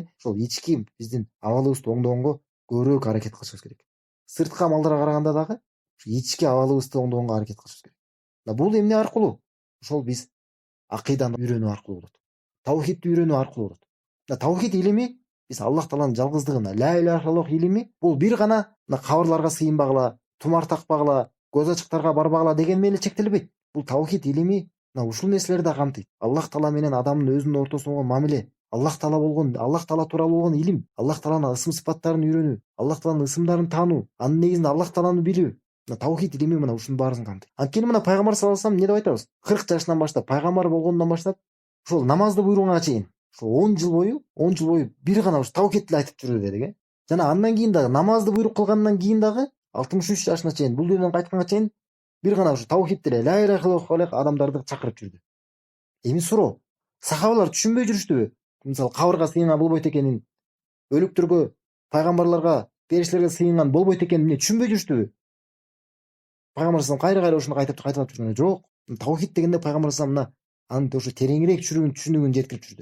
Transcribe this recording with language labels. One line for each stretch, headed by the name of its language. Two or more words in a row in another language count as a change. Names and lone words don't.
Kyrgyz: Ошол ички биздин абалыбызды оңдогонго көбүрөөк аракет кылышыбыз керек. Сырткы амалдарга караганда дагы ички абалыбызды оңдогонго аракет кылышыбыз керек. Бул эмне аркылуу? Ошол биз акыйданы үйрөнүү аркылуу болот. Таухидти үйрөнүү аркылуу болот. Таухид илими биз Аллах Тааланын жалгыздыгына,
Arabic: لا إله إلا الله
Kyrgyz: илими бул бир гана кабырларга сыйынбагыла, тумар такпагыла, көз ачыктарга барбагыла деген менен эле чектелбейт. Бул таухид илими ушул нерселерди да камтыйт. Аллах Таала менен адамдын өзүнүн ортосунда болгон мамиле, Аллах Таала тууралуу болгон илим, Аллах Тааланын ысым сыпаттарын үйрөнүү, Аллах Тааланын ысымдарын таануу, анын негизинде Аллах Тааланы билүү. Таухид илими мына ушунун баарысын камтыйт. Анткени мына пайгамбар
Arabic: صلى الله عليه وسلم
Kyrgyz: эмне деп айтабыз? 40 жашынан баштап, пайгамбар болгондон баштап, ошол намазды буйруганга чейин, ошол 10 жыл бою бир гана ушу таухидти айтып жүрдү дедик, Жана андан кийин дагы намазды буйрук кылгандан кийин дагы 63 жашына чейин, бул дүйнөдөн кайтканга чейин бир гана ушу таухидти эле,
Arabic: لا إله إلا الله
Kyrgyz: эле адамдарды чакырып жүрдү. Эми суроо, сахабалар түшүнбөй жүрүштүбү? Мисалы кабырга сыйынган болбойт экенин, өлүктөргө, пайгамбарларга, периштелерге сыйынган болбойт экенин эмне түшүнбөй жүрүштүбү? Пайгамбар
Arabic: صلى الله عليه
Kyrgyz: кайра ушуну кайталап жүргөн жок. Таухид дегенде пайгамбар саллаллаху анын ошо тереңирээк түшүнүгүн жеткирип жүрдү.